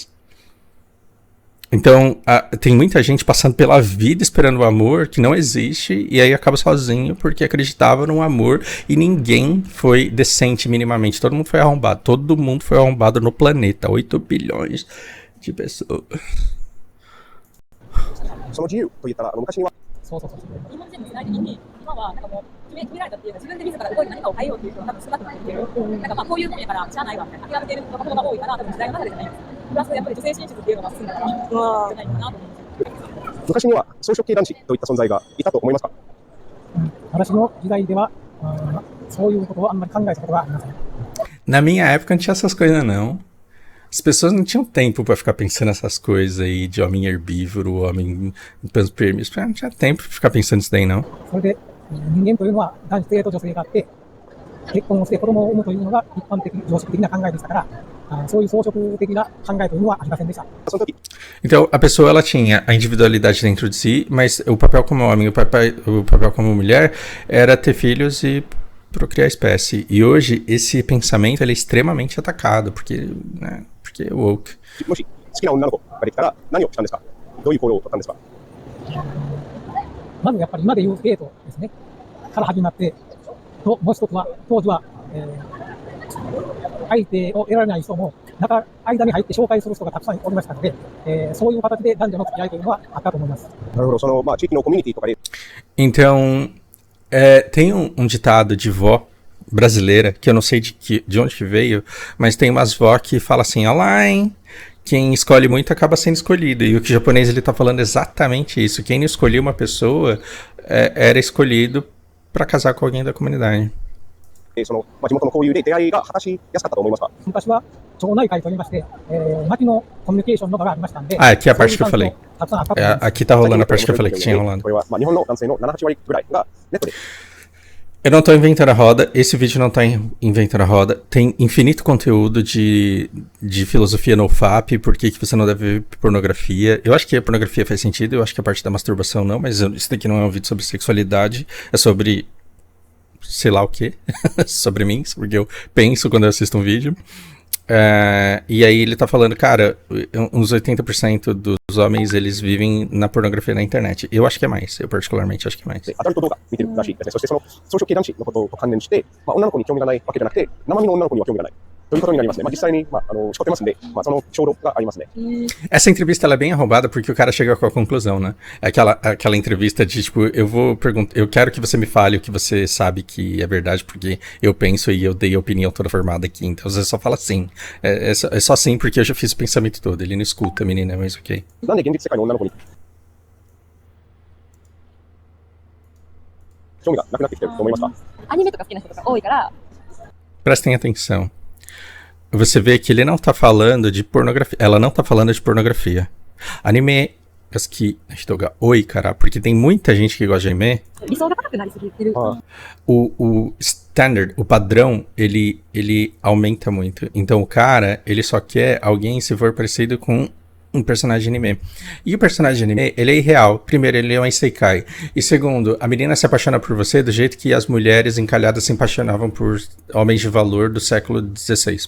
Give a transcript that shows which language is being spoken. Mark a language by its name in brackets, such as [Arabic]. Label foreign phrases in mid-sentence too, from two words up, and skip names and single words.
[Portuguese] Então, tem muita gente passando pela vida esperando o amor que não existe e aí acaba sozinho porque acreditava no amor e ninguém foi decente minimamente. Todo mundo foi arrombado. Todo mundo foi arrombado no planeta. 8 bilhões de pessoas. [Japanese] その自由といったら、昔には。そうそうそう。日本人の世代的に今はなんかもう決められたっていうか自分で自ら動いて何かを変えようっていう人が多分少なくなってきてる。なんかまあこういう分野からしゃあないわみたいな諦めてる若者が多いから多分時代の流れじゃないんですよ。プラスやっぱり女性進出っていうのが進んだからじゃないかなと思うんですよ。昔には草食系男子といった存在がいたと思いますか？私の時代ではそういうことをあんまり考えたことがありません。 [Portuguese] Na minha época não tinha essas coisas não. As pessoas não tinham tempo pra ficar pensando nessas coisas aí de homem herbívoro, homem permis. Não tinha tempo pra ficar pensando nisso daí, não. [Japanese] それで人間というのは男性と女性があって結婚をして子供を産むというのが一般的常識的な考えでしたからそういう装飾的な考えというのはありませんでした。 [Portuguese] Então a pessoa ela tinha a individualidade dentro de si, mas o papel como homem, o papel como mulher era ter filhos e procriar a espécie. E hoje esse pensamento ele é extremamente atacado porque, né, porque é woke. [Japanese] もし好きな女の子ができたら何をしたんですか？どういう行動を取ったんですか？まずやっぱり今でいうデートですねから始まってともう一つは当時は、相手を得られない人も間に入って紹介する人がたくさんおりましたので、そういう形で男女の付き合いというのはあったと思います。なるほど、その地域のコミュニティとかで。 [Portuguese] Então tem um ditado de vó brasileira que eu não sei de onde que veio, mas tem umas vó que fala assim, olá, hein? quem escolhe muito acaba sendo escolhido. E o que o japonês ele tá falando é exatamente isso. Quem não escolhia uma pessoa era escolhido para casar com alguém da comunidade. [Japanese] その地元の交友で出会いが果たしやすかったと思いますか？昔は町内会といいまして、町のコミュニケーションの場がありましたんで、 [Portuguese] Ah, aqui é a parte que eu falei. [Japanese] たくさんあったと思います。 [Portuguese] Aqui tá rolando a parte que eu falei que tinha rolando. [Japanese] これは日本の男性の7、8割ぐらいがネットで [Portuguese] Eu não tô inventando a roda, esse vídeo não tá inventando a roda. Tem infinito conteúdo de filosofia no FAP, por que você não deve ver pornografia. Eu acho que a pornografia faz sentido, eu acho que a parte da masturbação não, mas isso daqui não é um vídeo sobre sexualidade, é sobre sei lá o que, sobre mim, sobre o que eu penso quando eu assisto um vídeo. E aí ele tá falando, cara, uns 80% dos homens, eles vivem na pornografia na internet. Eu acho que é mais, eu particularmente acho que é mais. [Japanese] アダルト動画見てるらしいですね。そしてその草食系男子のことと関連して、女の子に興味がないわけじゃなくて、生身の女の子には興味がないということになりますね。実際にしこってますんで、その衝動がありますね。 [Portuguese] Essa entrevista ela é bem arrombada porque o cara chega com a conclusão, né? É aquela entrevista de tipo, eu quero que você me fale o que você sabe que é verdade, porque eu penso e eu dei a opinião toda formada aqui. Então você só fala sim. É só sim porque eu já fiz o pensamento todo. Ele não escuta a menina, mas ok. [Japanese] なんで現実世界の女の子に興味がなくなってきてると思いますか？アニメとか好きな人とか多いから、 [Portuguese] Prestem atenção. Você vê que ele não tá falando de pornografia. Ela não tá falando de pornografia. Anime. Oi, cara, porque tem muita gente que gosta de anime. [Japanese] 理想が高くなりすぎてる。 [Portuguese] O standard, o padrão, ele aumenta muito. Então o cara, ele só quer alguém se for parecido com um personagem de anime. E o personagem de anime, ele é irreal. Primeiro, ele é um isekai. E segundo, a menina se apaixona por você do jeito que as mulheres encalhadas se apaixonavam por homens de valor do século XVI.